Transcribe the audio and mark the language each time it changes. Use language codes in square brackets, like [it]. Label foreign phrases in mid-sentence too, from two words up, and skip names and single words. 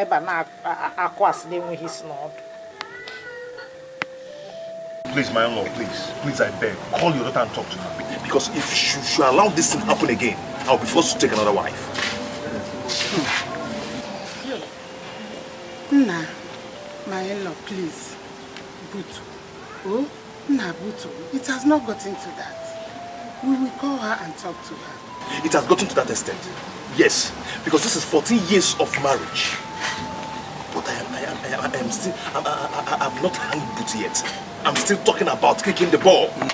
[en] Please, my in-law, please, I beg, call your daughter and talk to her. Because if she allow this thing to happen again, I'll be forced to take another wife. Nah, my in-law, please. Butu. Oh, nah, Butu. It has not gotten to that. We will call her and talk to her. It has gotten to that extent. Yes, because this is 14 years of marriage. But I am still, I'm not hung boot yet. I'm still talking about kicking the ball.